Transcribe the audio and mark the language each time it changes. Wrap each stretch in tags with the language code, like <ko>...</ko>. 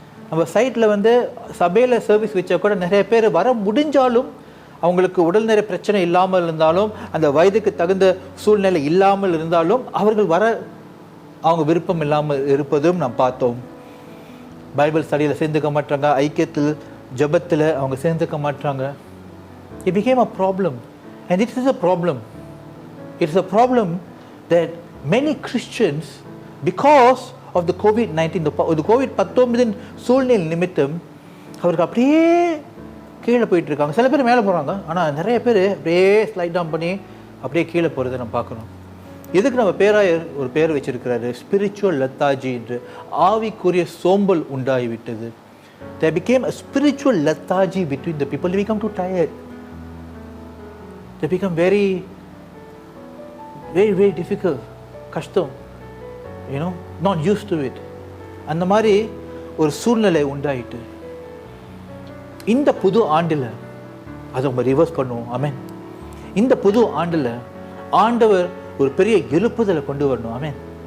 <ta>நம்ம சைட்டில் சபையில் சர்வீஸ் வச்சா கூட நிறைய பேர் வர முடிஞ்சாலும் அவங்களுக்கு உடல்நல பிரச்சனை இல்லாமல் இருந்தாலும், அந்த வயதுக்கு தகுந்த சூழ்நிலை இல்லாமல் இருந்தாலும் அவர்கள் அவங்க விருப்பம் இல்லாமல் இருப்பதும் நாம் பார்த்தோம். பைபிள் ஸ்டடியில் சேர்ந்துக்க மாட்டாங்க, ஐக்கியத்தில் ஜபத்தில் அவங்க சேர்ந்துக்க மாட்டாங்க.</ta> <en>It became a problem, and it is a problem. It is a problem that many Christians, because of the COVID-19, the COVID-19</en> <ta>சூழ்நிலை நிமித்தம் அவருக்கு அப்படியே கீழே போயிட்டு இருக்காங்க. சில பேர் மேலே போகிறாங்க, ஆனால் நிறைய பேர் அப்படியே ஸ்லைட் டவுன் பண்ணி அப்படியே கீழே போகிறத நம்ம பார்க்கணும். இதுக்கு நம்ம பேராயர் ஒரு பேர் வச்சிருக்கிறாரு, ஸ்பிரிச்சுவல் லெத்தாஜி என்று. ஆவிக்குரிய சோம்பல் உண்டாகிவிட்டது.</ta> <en>There became a spiritual lethargy between the people. They become too tired. They become very, very, very difficult.</en> <ta>கஷ்டம்,</ta> <en>not used to it.</en> <ta>அந்த மாதிரி ஒரு சூழ்நிலை உண்டாயிட்டு இந்த புது ஆண்டில் அதை நம்ம ரிவர்ஸ் பண்ணுவோம். ஆமென். இந்த புது ஆண்டில் ஆண்டவர் ஒரு பெரிய எழுப்புதலை கொண்டு வரணும். ஆமென்.</ta>